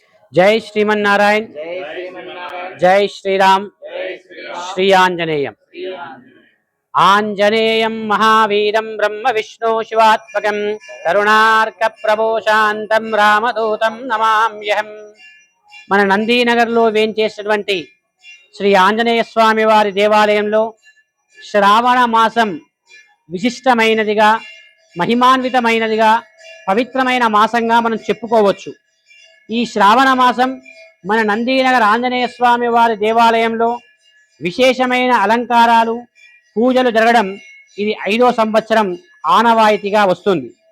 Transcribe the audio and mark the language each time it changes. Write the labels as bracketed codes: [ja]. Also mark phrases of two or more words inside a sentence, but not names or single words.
[sa] जय श्रीमन्नारायण। जय श्रीराम। श्री आंजनेयम। आंजनेयं महावीरं ब्रह्म विष्णु शिवात्मकं करुणार्क प्रभो शांतं रामदूतं नमाम्यहं। [te] మన నందీనగర్లో వేంచేసినటువంటి శ్రీ ఆంజనేయ స్వామి వారి దేవాలయంలో శ్రావణ మాసం విశిష్టమైనదిగా, మహిమాన్వితమైనదిగా, పవిత్రమైన మాసంగా మనం చెప్పుకోవచ్చు. ఈ శ్రావణ మాసం మన నందీనగర్ ఆంజనేయ స్వామి వారి దేవాలయంలో విశేషమైన అలంకారాలు, పూజలు జరగడం ఇది 5వ సంవత్సరం ఆనవాయితీగా వస్తుంది.